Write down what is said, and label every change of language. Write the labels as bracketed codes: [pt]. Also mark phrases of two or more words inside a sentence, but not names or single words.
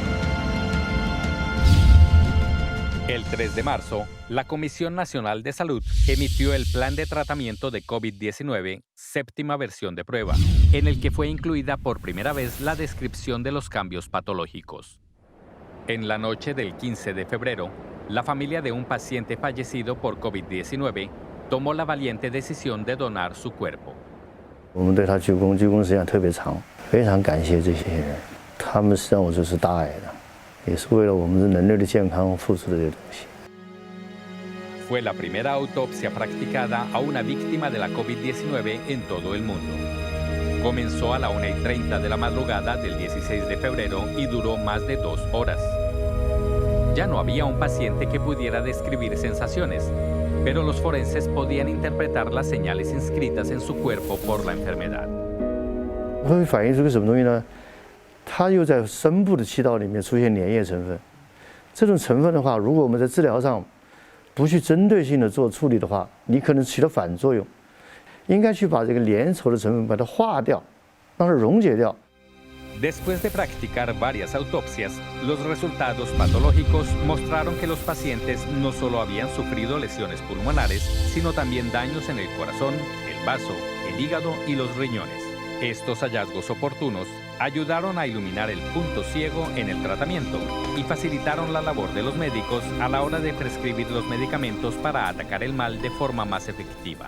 [es] El 3 de marzo, la Comisión Nacional de Salud emitió el Plan de Tratamiento de COVID-19, séptima versión de prueba, en el que fue incluida por primera vez la descripción de los cambios patológicos. En la noche del 15 de febrero, la familia de un paciente fallecido por COVID-19 tomó la valiente decisión de donar su cuerpo. [zh] 我们对他鞠躬时间特别长，非常感谢这些人，他们实际上我就是大爱的，也是为了我们人类的健康付出的这些东西。 [es] Fue la primera autopsia practicada a una víctima de la COVID-19 en todo el mundo. Comenzó a la 1:30 de la madrugada del 16 de febrero y duró más de 2 horas. Ya no había un paciente que pudiera describir sensaciones, pero los forenses podían interpretar las señales inscritas en su cuerpo por la enfermedad. [zh] 会反映出个什么东西呢？它又在深部的气道里面出现粘液成分。这种成分的话，如果我们在治疗上不去针对性的做处理的话，你可能起了反作用。应该去把这个粘稠的成分把它化掉，让它溶解掉。 [es] Después de practicar varias autopsias, los resultados patológicos mostraron que los pacientes no solo habían sufrido lesiones pulmonares, sino también daños en el corazón, el vaso, el hígado y los riñones. Estos hallazgos oportunos ayudaron a iluminar el punto ciego en el tratamiento y facilitaron la labor de los médicos a la hora de prescribir los medicamentos para atacar el mal de forma más efectiva.